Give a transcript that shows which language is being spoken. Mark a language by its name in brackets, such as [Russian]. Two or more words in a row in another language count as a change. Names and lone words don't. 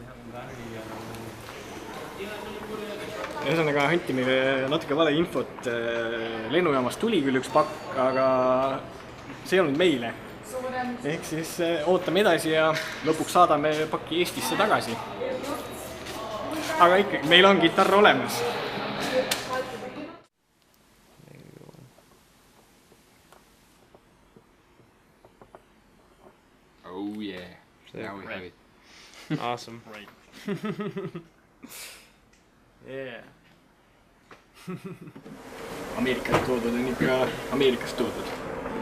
[Estonian] Ühesõnaga anti meile natuke vale infot. Lennujaamas tuli küll üks pakk, aga see ei olnud meile. Ehk siis ootame edasi ja lõpuks saadame paki Eestisse tagasi. Aga ikkagi, meil on kitarr olemas. [English] Oh yeah. Now we have it. Awesome. Right. Yeah. [Estonian] Ameerikast toodud on ikka Ameerikast toodud.